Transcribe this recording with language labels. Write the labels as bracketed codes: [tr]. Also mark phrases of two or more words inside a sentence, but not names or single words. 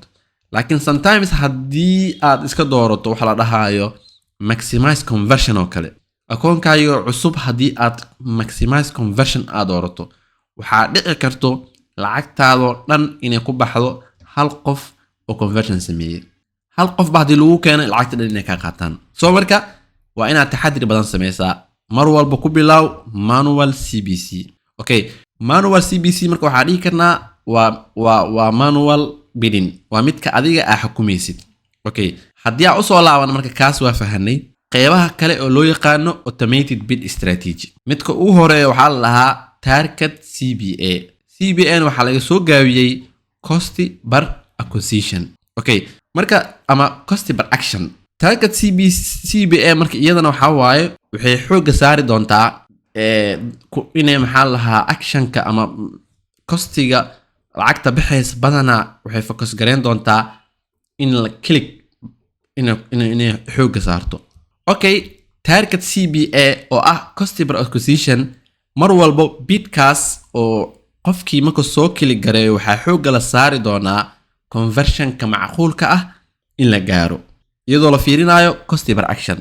[so] laakiin sometimes haddii aad iska doorato waxa la dhahayo [en] maximize conversion [so] oo kale akoonkaaga cusub haddii aad [en] maximize conversion [so] aad doorato waxaa dhici karto lacagtaadoo dhan inay ku baxdo hal qof oo conversion sameeyay hal qof ba haddii lagu keenay lacagta dhan inay ka qaataan. soo marka waa inaad taxadir badan sameysaa mar walba ku bilow [en] manual CBC. [so] okay [en] manual CBC [so] marka waxaa dhihi karnaa waa [en] manual bidding [so] waa midka adiga aa xukumaysid. okay haddii aan usoo laaban marka kaas waa fahanay qeybaha kale oo loo yaqaano [en] automated bid strategy [so] midka ugu horeeya waxaa la dhahaa [en] target CPA. [so] CPA waxaa laga soo gaabiyey [en] cost per acquisition. Okay, [so] marka ama [en] cost per action. target CPA marka iyadana waxaa waaye waxay xooga saari doontaa inay maxaa la dhahaa actionka ama costiga lacagta bixaysa badanaa waxay focus gareyn doontaa in la click inay xooga saarto. Okay, target CPA oo ah cost per acquisition mar walba bidkaas oo qofkii marka soo click gareeyo waxaa xooga la saari doonaa conversionka macquulka ah in la gaaro iyadoo la fiirinayo cost per action.